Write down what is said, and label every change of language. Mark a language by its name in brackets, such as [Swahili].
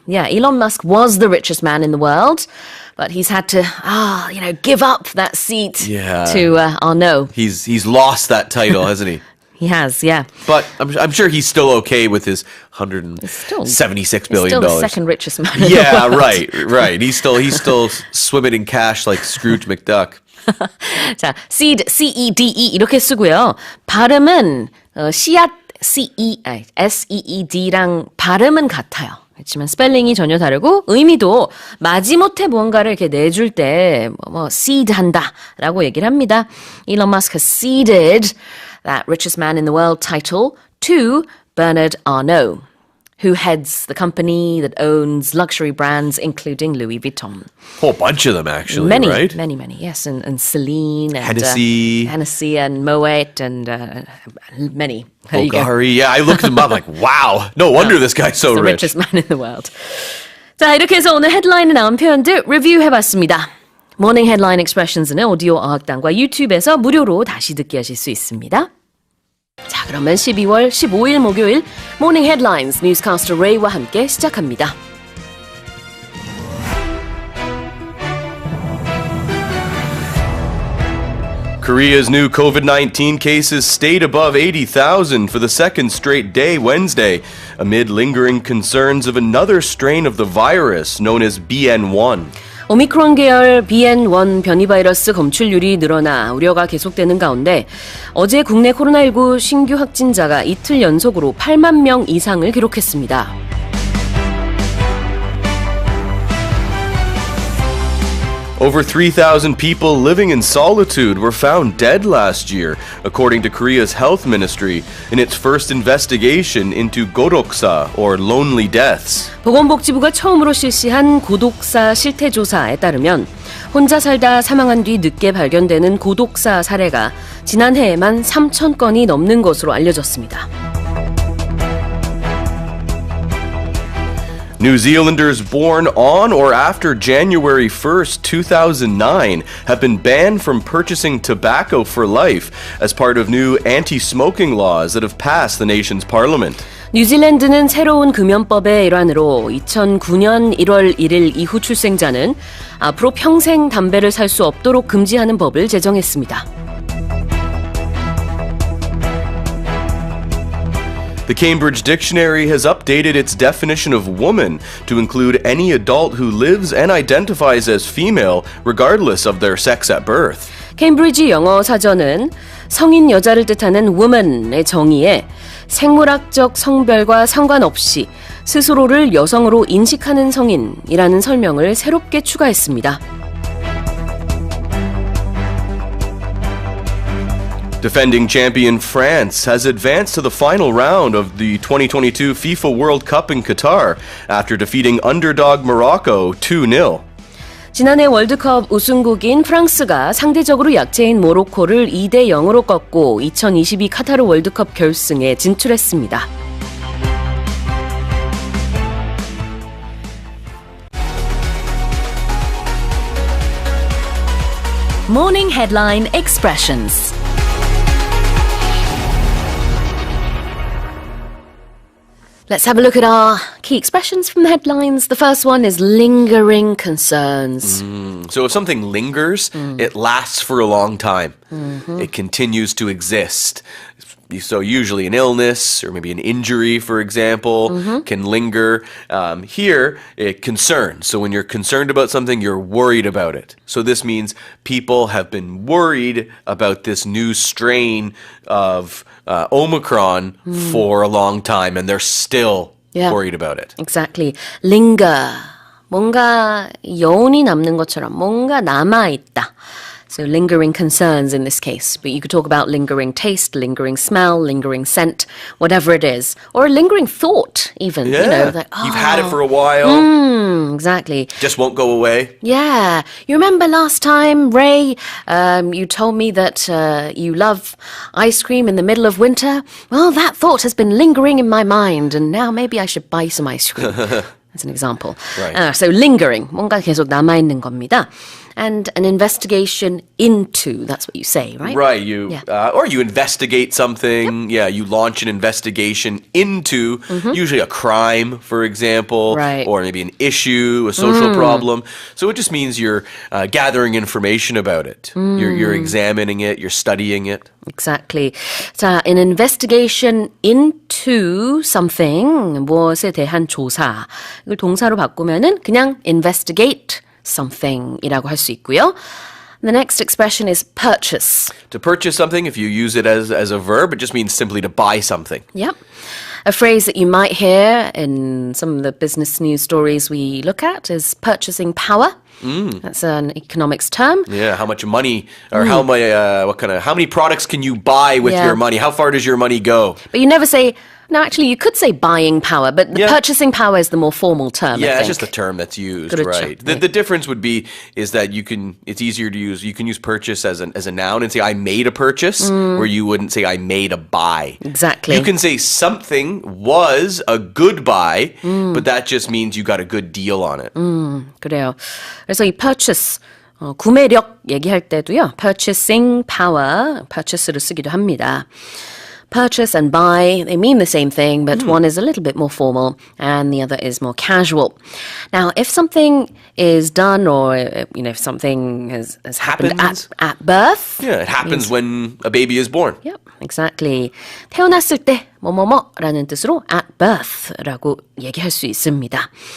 [English] Yeah, Elon Musk was the richest man in the world, but he's had to, give up that seat to Arnaud. He's lost that title, hasn't he? He has, yeah. But I'm sure he's still okay with his $176 billion. Still the second richest man in the Yeah, world. right. He's still swimming in cash like Scrooge McDuck. [Korean] 자, seed, C-E-D-E 이렇게 쓰고요. 발음은 씨앗, S-E-E-D랑 발음은 같아요. 그렇지만 스펠링이 전혀 다르고 의미도 마지못해 무언가를 이렇게 내줄 때 seed 한다라고 얘기를 합니다. [English] Elon Musk has seeded that richest man in the world title to Bernard Arnault, who heads the company that owns luxury brands including Louis Vuitton. Whole bunch of them, actually, Many, right? Many, yes. And Celine and Hennessy and Moet and many. There you go. Bulgari. Yeah, I looked him up like, wow, no wonder this guy's so the rich. richest man in the world. [Korean] 자, 이렇게 해서 오늘 헤드라인에 나온 표현들 리뷰해봤습니다. 모닝 헤드라인 익스프레션스는 오디오 어학당과 유튜브에서 무료로 다시 듣기 하실 수 있습니다. 자, 그러면 12월 15일 목요일 모닝 헤드라인스 뉴스캐스터 레이와 함께 시작합니다. [English] Korea's new COVID-19 cases stayed above 80,000 for the second straight day Wednesday, amid lingering concerns of another strain of the virus known as BN1. [Korean] 오미크론 계열 BN1 변이 바이러스 검출률이 늘어나 우려가 계속되는 가운데 어제 국내 코로나19 신규 확진자가 이틀 연속으로 8만 명 이상을 기록했습니다. [English] Over 3,000 people living in solitude were found dead last year, according to Korea's health ministry, in its first investigation into goroksa, or lonely deaths. [Korean] 보건복지부가 처음으로 실시한 고독사 실태조사에 따르면 혼자 살다 사망한 뒤 늦게 발견되는 고독사 사례가 지난해에만 3,000건이 넘는 것으로 알려졌습니다. [English] New Zealanders born on or after January 1st, 2009 have been banned from purchasing tobacco for life as part of new anti-smoking laws that have passed the nation's parliament. [Korean] 뉴질랜드는 새로운 금연법의 일환으로 2009년 1월 1일 이후 출생자는 앞으로 평생 담배를 살 수 없도록 금지하는 법을 제정했습니다. [English] The Cambridge Dictionary has updated its definition of woman to include any adult who lives and identifies as female regardless of their sex at birth. [Korean] 케임브리지 영어 사전은 성인 여자를 뜻하는 woman의 정의에 생물학적 성별과 상관없이 스스로를 여성으로 인식하는 성인이라는 설명을 새롭게 추가했습니다. [English] Defending champion France has advanced to the final round of the 2022 FIFA World Cup in Qatar after defeating underdog Morocco 2-0. [Korean] 지난해 월드컵 우승국인 프랑스가 상대적으로 약체인 모로코를 2대 0으로 꺾고 2022 카타르 월드컵 결승에 진출했습니다. [English] Morning Headline Expressions. Let's have a look at our key expressions from the headlines. The first one is lingering concerns. So if something lingers, it lasts for a long time. It continues to exist. So usually an illness or maybe an injury, for example, can linger. Here, it concerns. So when you're concerned about something, you're worried about it. So this means people have been worried about this new strain of Omicron for a long time, and they're still worried about it. Exactly. Linger. [Korean] 뭔가 여운이 남는 것처럼 뭔가 남아있다. [English] So lingering concerns in this case. But you could talk about lingering taste, lingering smell, lingering scent, whatever it is. Or a lingering thought even. Yeah. You know, like, You've had it for a while. Exactly. Just won't go away. Yeah. You remember last time, Ray, you told me that you love ice cream in the middle of winter? Well, that thought has been lingering in my mind, and now maybe I should buy some ice cream. As an example. Right. So lingering, [Korean] 뭔가 계속 남아있는 겁니다. [English] And an investigation into, that's what you say, right? Right. Or you investigate something. Yeah, you launch an investigation into usually a crime, for example, Right. or maybe an issue, a social problem. So it just means you're gathering information about it. You're examining it, you're studying it. Exactly. [Korean] 자, [English] an investigation into something, [Korean] 무엇에 대한 조사. 이걸 동사로 바꾸면은 그냥 [English] investigate something [Korean] 이라고 할 수 있고요. [English] The next expression is purchase. To purchase something, if you use it as a verb, it just means simply to buy something. Yep. A phrase that you might hear in some of the business news stories we look at is purchasing power. That's an economics term. Yeah, how much money or how many products can you buy with Yeah. your money? How far does your money go? But you never say, no, actually, you could say buying power, but the purchasing power is the more formal term, I Yeah, think. it's just a term that's used, [Korean] 그렇죠. [English] right? The difference would be is that it's easier to use. You can use purchase as a noun and say I made a purchase, where you wouldn't say I made a buy. Exactly. You can say something was a good buy, but that just means you got a good deal on it. [Korean] 그래요. 그래서 이 purchase, 구매력 얘기할 때도요. [English] purchasing power, [Korean] purchase를 쓰기도 합니다. [English] Purchase and buy, they mean the same thing, but one is a little bit more formal and the other is more casual. Now, if something is done or, if something has happened at birth. Yeah, it happens when a baby is born. Yep, exactly. [Korean] 태어났을 때 뭐뭐뭐라는 뜻으로 [English] at birth [Korean] 라고 얘기할 수 있습니다.